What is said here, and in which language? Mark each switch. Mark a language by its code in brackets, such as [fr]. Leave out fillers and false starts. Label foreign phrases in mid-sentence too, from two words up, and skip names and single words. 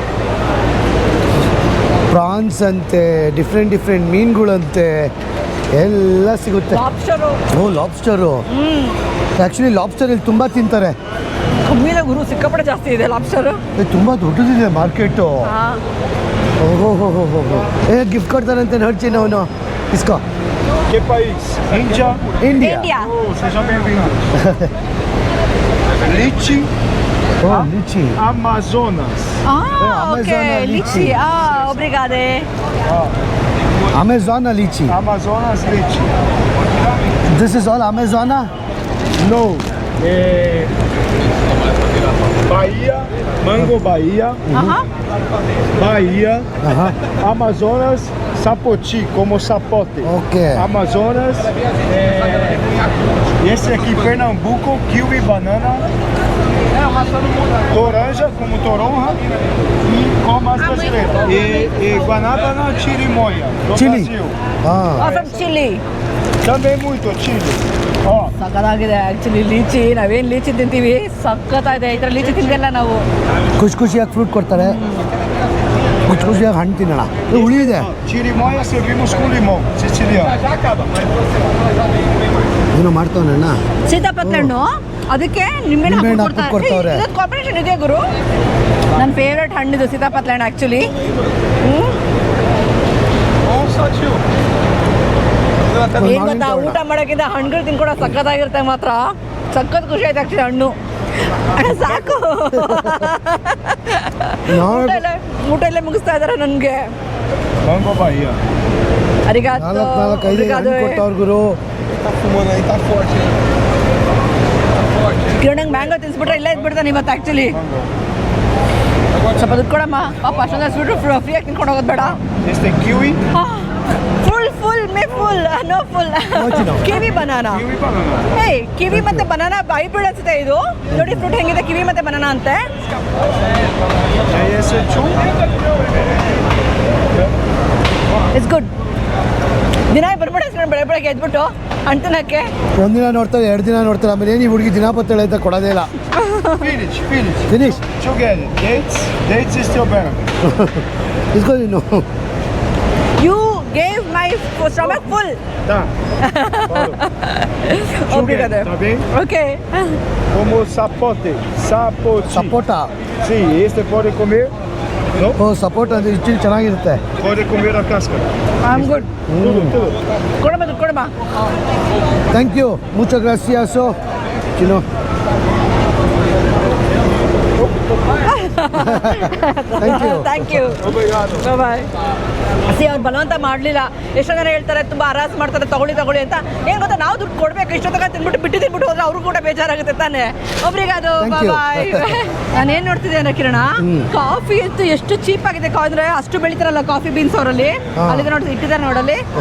[kn] ಪ್ರಾನ್ಸ್ ಅಂತೆ, ಡಿಫ್ರೆಂಟ್ ಮೀನುಗಳಂತೆ ಎಲ್ಲ ಸಿಗುತ್ತೆ. ಲಾಬ್ಸ್ಟರು. ಓ, ಲಾಬ್ಸ್ಟರು. ಆ್ಯಕ್ಚುಲಿ ಲಾಬ್ಸ್ಟರ್ ಇಲ್ಲಿ ತುಂಬ ತಿಂತಾರೆ. ಕಮ್ಮಿನ ಗುರು, ಸಿಕ್ಕಾಪಟ್ಟೆ ಜಾಸ್ತಿ ಇದೆ ಲಾಬ್ಸ್ಟರು. ತುಂಬ ದೊಡ್ಡದಿದೆ ಮಾರ್ಕೆಟು. ಓಹೋ, ಗಿಫ್ಟ್ ಕೊಡ್ತಾರಂತೆ ನೋಡ್ತೀನಿ ಅವನು. ಇಸ್ಕೋ. [pt] Que país? Índia. [kn] ಇಂಡಿಯಾ. [pt] Oh, seja bem-vindo. Lychee, [kn] ಓ, ಲಿಚಿ. Amazonas. ಓಕೆ, Amazon ಲಿಚಿ. ಒಬ್ರಿಗಾದೆ. ಅಮೆಝಾನ ಲಿಚಿ. [pt] Amazonas lychee. [en] This is all Amazon. [pt] No. Bahia, Mango Bahia. Bahia. Amazonas, sapoti, como sapote. [kn] ಓಕೆ. [pt] Amazonas, esse aqui Pernambuco, kiwi banana, toranja como toronja e gomas brasileiras. E guanábana chirimoia do Chile. Brasil. [kn] ಹಾಂ, [en] From Chile. [pt] Também muito Chile. Ó, [kn] ಸಕ್ಕತ್ತಾಗಿದೆ ಆ್ಯಕ್ಚುಲಿ ಲೀಚಿ. ನಾವೇನು ಲೀಚಿ ತಿಂತೀವಿ, ಸಕ್ಕತ್ತಾಗಿದೆ. ಈ ಥರ ಲೀಚಿ ತಿಂದಿಲ್ಲ ನಾವು. ಖುಷಿಯಾಗಿ ಫ್ರೂಟ್ ಕೊಡ್ತಾರೆ, ಖುಷಿಯಾಗಿ ಹಣ್ಣು ತಿನ್ನೋಣ. ಇದು ಹುಳಿ ಇದೆ. [pt] chirimoia servimos com limão siciliano. [kn] ಏನೋ ಮಾಡ್ತಾವಣ್ಣ. ಸೀತಾಪತ್ಲೆ ಹಣ್ಣು, ಅದಕ್ಕೆ ನಿಂಬೆಹಣ್ಣು ನಿಂಬೆಹಣ್ಣು ಹಾಕಿ ಹಾಕ್ಬಿಟ್ಟು ಕೊಡ್ತಾವ್ರೆ. ಇದೊಂದು ಕಾಂಬಿನೇಷನ್ ಇದೆ ಗುರು. ನನ್ನ ಫೇವ್ರೆಟ್ ಹಣ್ಣಿದು ಸೀತಾಪತ್ಲೆ ಹಣ್ಣು ಆ್ಯಕ್ಚುಲಿ. [pt] Nossa, tio. [kn] ಏನು ಗೊತ್ತಾ, ಊಟ ಮಾಡೋಕ್ಕಿಂತ ಹಣ್ಣುಗಳು ತಿನ್ಕೊಡೋ ಸಕ್ಕತ್ತಾಗಿರುತ್ತೆ ಮಾತ್ರ. ಸಖತ್ ಖುಷಿ ಆಯ್ತು ಆ್ಯಕ್ಚುಲಿ ಹಣ್ಣು. ಅಣ್ಣ ಸಾಕು, ಊಟ ಎಲ್ಲ ಮುಗಿಸ್ತಾ ಇದ್ದಾರೆ ನನಗೆ. [pt] Mango Bahia. [kn] ನಾಲ್ಕು ಐದು ಹಣ್ಣು ಕೊಟ್ಟವ್ರು ಗುರು. [pt] Tá fumando aí, tá forte. [kn] ಕಿರಣಂಗೆ ಮ್ಯಾಂಗೋ ತಿನ್ಸ್ಬಿಟ್ರೆ ಇಲ್ಲೇ ಇದ್ಬಿಡ್ತಾನೆ ಇವತ್ತು ಆ್ಯಕ್ಚುಲಿ. ಸ್ವಲ್ಪ ದುಡ್ಡು ಕೊಡಮ್ಮ ಪಾಪ, ಅಷ್ಟೊಂದು ಹಸ್ಬಿಟ್ರು ಫ್ರೀಯಾಗಿ ತಿನ್ಕೊಂಡು ಹೋಗೋದು ಬೇಡ. [pt] Este é kiwi. [en] full no full kiwi banana. [pt] Kiwi banana. [kn] ಏಯ್, ಕಿವಿ ಮತ್ತೆ ಬನಾನಾ ಹೈಬ್ರಿಡ್ ಅನ್ಸುತ್ತೆ ಇದು. ನೋಡಿ ಫ್ರೂಟ್ ಹೆಂಗಿದೆ, ಕಿವಿ ಮತ್ತೆ ಬನಾನಾ ಅಂತೆ. [pt] E esse é chu. [en] It's good. [kn] ದಿನ ಬರ್ಬಿಡ ಬೆಳಗ್ಗೆ ಎದ್ಬಿಟ್ಟು ಹಣ್ಣು ತಿನ್ನಕ್ಕೆ. ಒಂದಿನ ನೋಡ್ತಾರೆ, 2 ದಿನ ನೋಡ್ತಾರೆ, ಆಮೇಲೆ ಏನು ಈ ಹುಡುಗಿ ದಿನ ಪತ್ತೇಳೆ ಅಂತ ಕೊಡೋದೇ ಇಲ್ಲ. [en] Finish. ಫಿನಿಶ್. Together. Dates is strawberry. [kn] ಇಸ್ಕೋ ನೀನು. [en] You gave my stomach full. [pt] Tá. ಒಬ್ರಿಗದೆ. Tá bem? ಓಕೆ. Como sapoti. ಸಪೋಟ. Sim, este pode comer. Não? [kn] ಓ, ಸಪೋಟ ಅಂದರೆ ಇಷ್ಟು ಚೆನ್ನಾಗಿರುತ್ತೆ. [pt] Pode comer a casca. [en] I am good. [pt] Tudo. [kn] ಕೊಡಮ್ಮ. [en] thank you, [es] mucho gracias o chino. [en] Thank you. thank you bye. [kn] ಅವ್ರು ಬಲವಂತ ಮಾಡಲಿಲ್ಲ. ಎಷ್ಟೋ ಜನ ಹೇಳ್ತಾರೆ ತುಂಬ ಹರಾಸ್ ಮಾಡ್ತಾರೆ ತಗೊಳ್ಳಿ ಅಂತ. ಏನು ಗೊತ್ತಾ, ನಾವು ದುಡ್ಡು ಕೊಡಬೇಕು, ಇಷ್ಟೊತ್ತಕ ತಿನ್ಬಿಟ್ಟು ಹೋದ್ರೆ ಅವ್ರಿಗೂ ಕೂಡ ಬೇಜಾರಾಗುತ್ತೆ ತಾನೆ. ಒಬ್ರಿಗೆ ಅದು [en] Thank you. ಬಾಯ್. [kn] ನಾನೇನು ನೋಡ್ತಿದ್ದೆ ಅಂದ್ರೆ ಕಿರಣ, ಕಾಫಿ ಅಂತೂ ಎಷ್ಟು ಚೀಪ್ ಆಗಿದೆ. ಅಂದ್ರೆ ಅಷ್ಟು ಬೆಳಿತಾರಲ್ಲ [en] coffee beans [kn] ಅವರಲ್ಲಿ, ಅಲ್ಲಿ ನೋಡಿ ಇಟ್ಟಿದ್ದಾರೆ ನೋಡಲ್ಲಿ.